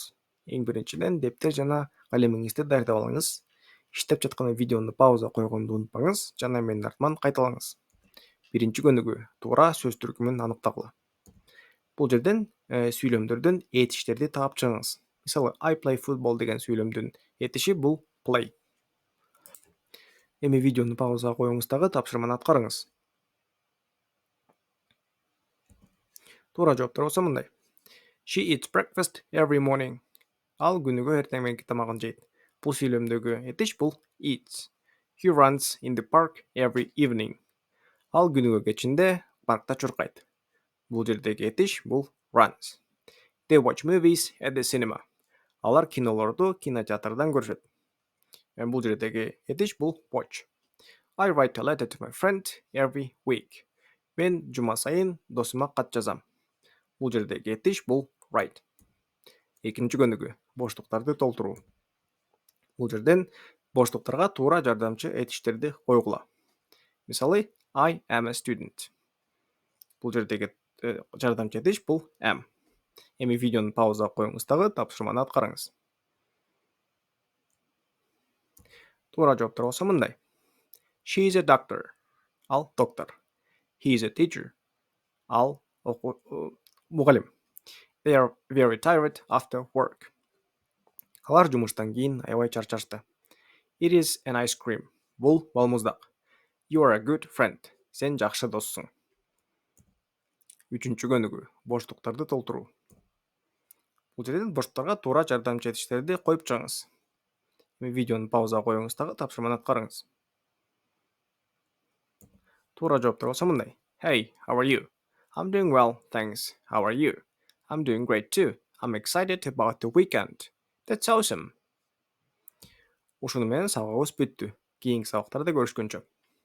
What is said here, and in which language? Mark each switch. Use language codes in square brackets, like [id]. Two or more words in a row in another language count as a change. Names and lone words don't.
[ky] Эң биринчиден дептер жана калемиңизди даярдап алыңыз. Иштеп жаткан видеону пауза койгонду унутпаңыз жана менин артыман кайталаңыз. Биринчи көнүгүү туура сөз түркүмүн аныктагыла. Бул жерден сүйлөмдөрдөн этиштерди таап чыгыңыз. Мисалы, [en] I play football [ky] деген сүйлөмдүн этиши бул play. Эми видеону паузага коюңуз дагы тапшырманы аткарыңыз. Туура жооптор болсо мындай. [en] She eats breakfast every morning. [ky] Ал күнүгө эртең мененки тамагын жейт. Бул сүйлөмдөгү этиш бул eats. [en] He runs in the park every evening. [ky] Ал күнүгө кечинде паркта чуркайт. Бул жердеги этиш бул runs. [en] They watch movies at the cinema. [ky] Алар кинолорду кинотеатрдан көрүшөт. Бул жердеги этиш бул watch. [en] I write a letter to my friend every week. [ky] Мен жума сайын досума кат жазам. Бул жердеги этиш бул write. Экинчи көнүгүү боштуктарды толтуруу. Бул жерден боштуктарга туура жардамчы этиштерди койгула. Мисалы, [en] I am a student. [ky] Бул жердеги жардамчы этиш бул am. Эми видеону пауза коюңуз дагы тапшырманы аткарыңыз. Туура жооптор болсо мындай. [en] She is a doctor. [ky] Ал доктор. [en] He is a teacher. [ky] Ал мугалим. [en] They are very tired after work. [ky] Алар жумуштан кийин аябай чарчашты. [en] It is an ice cream. [ky] Бул балмуздак. [en] You are a good friend. [ky] Сен жакшы доссуң. Үчүнчү көнүгүү боштуктарды толтуруу. Бул жерден боштуктарга туура жардамчы этиштерди коюп чыгыңыз. Видеону пауза коюңуз дагы тапшырманы аткарыңыз. Туура жооптор болсо мындай. [en] Hey, how are you? I'm doing well, thanks. How are you? I'm doing great too. I'm excited about the weekend. That's awesome. [ky] Ушуну менен сабагыбыз бүттү. Кийинки сабактарда көрүшкөнчө.